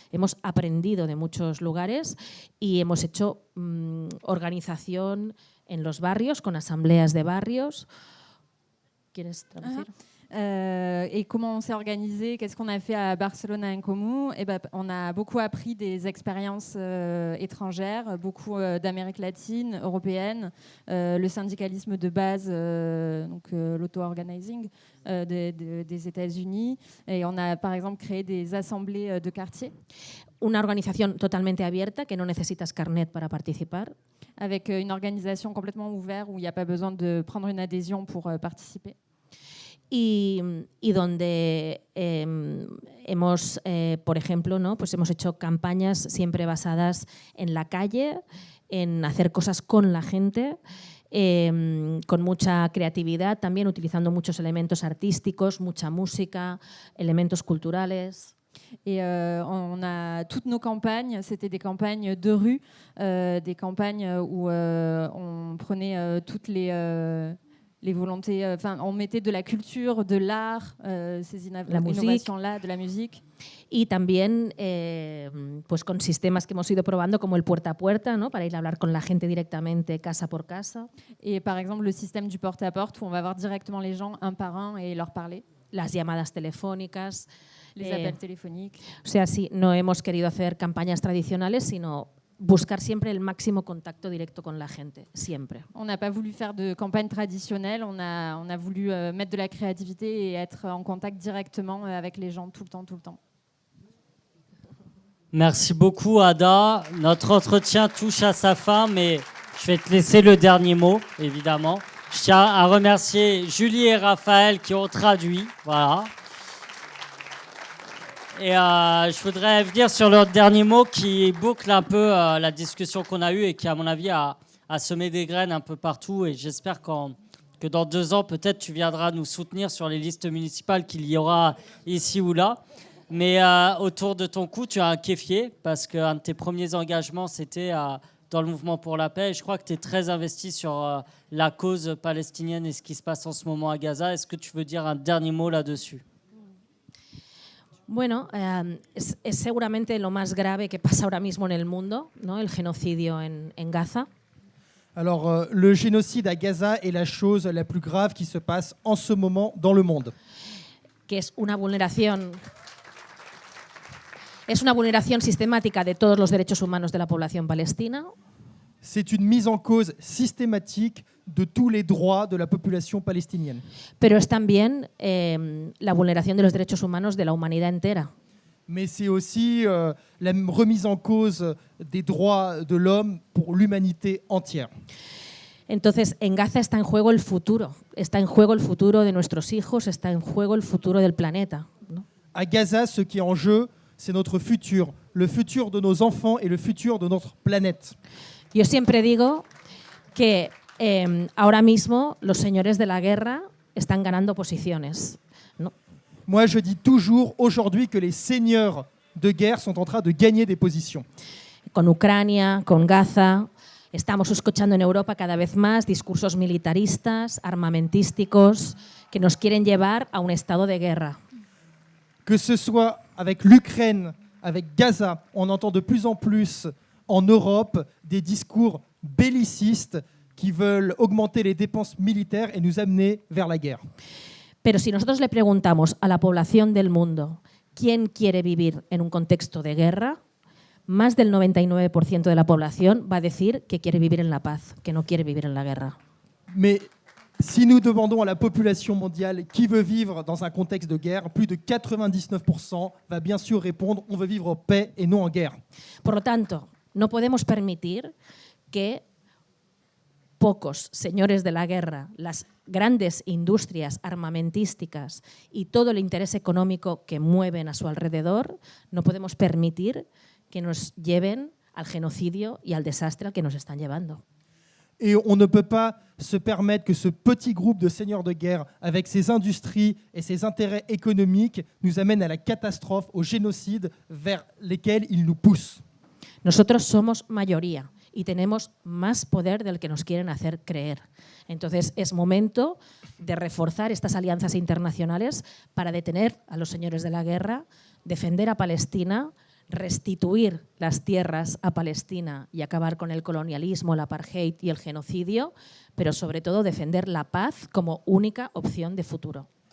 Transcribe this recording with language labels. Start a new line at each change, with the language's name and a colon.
Spanish: Hemos aprendido de muchos lugares y hemos hecho organización en los barrios, con asambleas de barrios. ¿Quieres traducir?
French: Et comment on s'est organisé, qu'est-ce qu'on a fait à Barcelona en Comú? On a beaucoup appris des expériences étrangères, beaucoup d'Amérique latine, européenne, le syndicalisme de base, donc l'auto-organizing des États-Unis. Et on a par exemple créé des assemblées de quartier.
Spanish: Una organización totalmente abierta, que no necesitas carnet para participar.
French: Avec une organisation complètement ouverte où il n'y a pas besoin de prendre une adhésion pour participer.
Spanish: Y donde hemos, por ejemplo, ¿no? Pues hemos hecho campañas siempre basadas en la calle, en hacer cosas con la gente, con mucha creatividad, también utilizando muchos elementos artísticos, mucha música, elementos culturales.
French: Et on a toutes nos campagnes, c'était des campagnes de rue, des campagnes où on prenait toutes les volontés, on mettait de la culture, de l'art, ces innovations-là, de la musique.
Spanish: Y también pues con sistemas que hemos ido probando como el puerta a puerta, ¿no? Para ir a hablar con la gente directamente, casa por casa.
French: Et par exemple le système du porte-à-porte où on va voir directement les gens un par un et leur parler.
Spanish: Las llamadas telefónicas.
French: Les appels téléphoniques.
Spanish: O sea, sí, no hemos querido hacer campañas tradicionales, sino buscar siempre el máximo contacto directo con la gente, siempre.
French: On n'a pas voulu faire de campagne traditionnelle, on a voulu mettre de la créativité et être en contact directement avec les gens tout le temps. Merci beaucoup Ada. Notre entretien touche à sa fin, mais je vais te laisser le dernier mot, évidemment. Je tiens à remercier Julie et Raphaël qui ont traduit. Voilà. Et je voudrais venir sur leur dernier mot qui boucle un peu la discussion qu'on a eue et qui, à mon avis, a semé des graines un peu partout. Et j'espère que dans 2 ans, peut-être, tu viendras nous soutenir sur les listes municipales qu'il y aura ici ou là. Mais autour de ton cou, tu as un kéfier parce qu'un de tes premiers engagements, c'était dans le mouvement pour la paix. Et je crois que tu es très investi sur la cause palestinienne et ce qui se passe en ce moment à Gaza. Est-ce que tu veux dire un dernier mot là-dessus ?
Spanish: Bueno, es seguramente lo más grave que pasa ahora mismo en el mundo, ¿no? El genocidio en Gaza.
French: Alors, le génocide à Gaza est la chose la plus grave qui se passe en ce moment dans le monde.
Spanish: Que es una vulneración sistemática de todos los derechos humanos de la población palestina.
French: C'est une mise en cause systématique de tous les droits de la population palestinienne.
Spanish: Pero es también la vulneración de los derechos humanos de la humanidad entera.
French: Mais c'est aussi la remise en cause des droits de l'homme pour l'humanité entière.
Spanish: Entonces, en Gaza está en juego el futuro. Está en juego el futuro de nuestros hijos, está en juego el futuro del planeta, ¿no?
French: À Gaza, ce qui est en jeu, c'est notre futur, le futur de nos enfants et le futur de notre planète.
Spanish: Yo siempre digo que ahora mismo los señores de la guerra están ganando posiciones, ¿no?
French: Moi, je dis toujours aujourd'hui que les seigneurs de guerre sont en train de gagner des positions.
Spanish: Con Ucrania, con Gaza, estamos escuchando en Europa cada vez más discursos militaristas, armamentísticos, que nos quieren llevar a un estado de guerra.
French: Que ce soit avec l'Ukraine, avec Gaza, on entend de plus en plus en Europe des discours bellicistes qui veulent augmenter les dépenses militaires et nous amener vers la guerre.
Spanish: Pero si nosotros le preguntamos a la población del mundo quién quiere vivir en un contexto de guerra, más del 99% de la población va a decir que quiere vivir en la paz, que no quiere vivir en la guerra.
French: Mais si nous demandons à la population mondiale qui veut vivre dans un contexte de guerre, plus de 99% va bien sûr répondre on veut vivre en paix et non en guerre.
Spanish: Por lo tanto, no podemos permitir que pocos señores de la guerra, las grandes industrias armamentísticas y todo el interés económico que mueven a su alrededor, no podemos permitir que nos lleven al genocidio y al desastre al que nos están llevando.
French: Et on ne peut pas se permettre que ce petit groupe de seigneurs de guerre, avec ses industries et ses intérêts économiques, nous amène à la catastrophe, au génocide vers lesquels ils nous poussent.
Spanish: Nosotros somos mayoría y tenemos más poder del que nos quieren hacer creer. Entonces es momento de reforzar estas alianzas internacionales para detener a los señores de la guerra, defender a Palestina, restituir las tierras a Palestina y acabar con el colonialismo, el apartheid y el genocidio, pero sobre todo defender la paz como única opción de futuro.